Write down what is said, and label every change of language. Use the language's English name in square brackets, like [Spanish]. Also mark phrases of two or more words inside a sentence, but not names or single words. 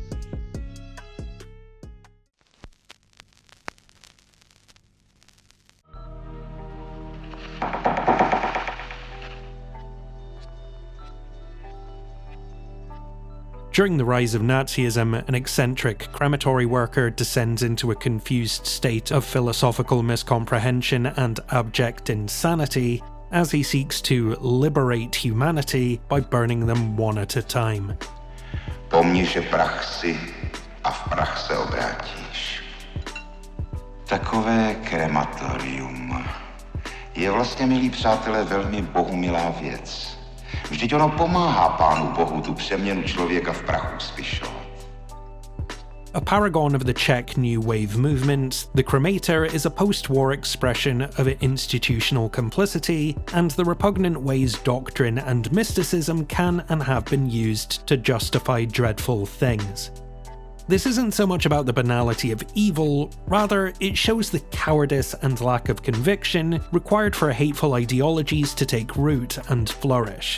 [English] During the rise of Nazism, an eccentric crematory worker descends into a confused state of philosophical miscomprehension and abject insanity as he seeks to liberate humanity by burning them one at a time. [Czech] Pomni, že prach si a v prach se obrátíš. Takové krematorium je vlastně, milí přátelé, velmi bohumilá věc. Vždyť ono pomáhá Pánu Bohu tu přeměnu člověka v prachu zvyšovat. [English] A paragon of the Czech New Wave movement, the cremator is a post-war expression of institutional complicity and the repugnant ways doctrine and mysticism can and have been used to justify dreadful things. This isn't so much about the banality of evil, rather it shows the cowardice and lack of conviction required for hateful ideologies to take root and flourish.